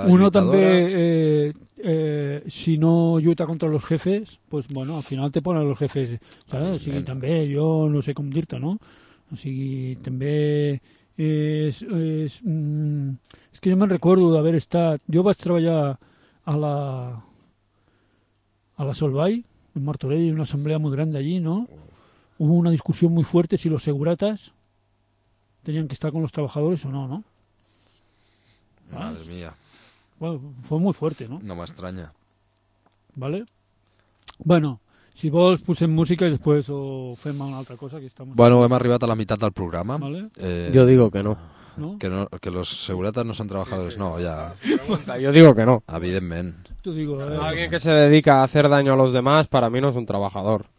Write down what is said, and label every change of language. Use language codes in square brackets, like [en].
[es] Uno també, si no lluita contra los jefes, pues bueno, al final te ponen los jefes, ¿sabes? [ca] Sí, també jo no sé com dir-te, no? O sigui, també és que jo me'n recordo d'haver estat... Jo vaig treballar a la Solvay, en Martorell, una assemblea molt gran d'allí, no? [es] Hubo una discussió molt fuerte si los seguratas tenien que estar con los trabajadores o no, no? Madre mía. Bueno, fue muy fuerte, ¿no? [ca] No m'estranya. ¿Vale? Bueno... Si vols, posem música i després ho fem una altra cosa. [es] Que estamos... [ca] Bueno, hem arribat a la meitat del programa. ¿Vale? [es] Yo digo que no. ¿No? Que no. Que los seguretas no son trabajadores. Sí, sí. No, ya. Yo digo que no. [ca] Evidentment. [es] Tú digo, alguien que se dedica a hacer daño a los demás, para mí no es un trabajador.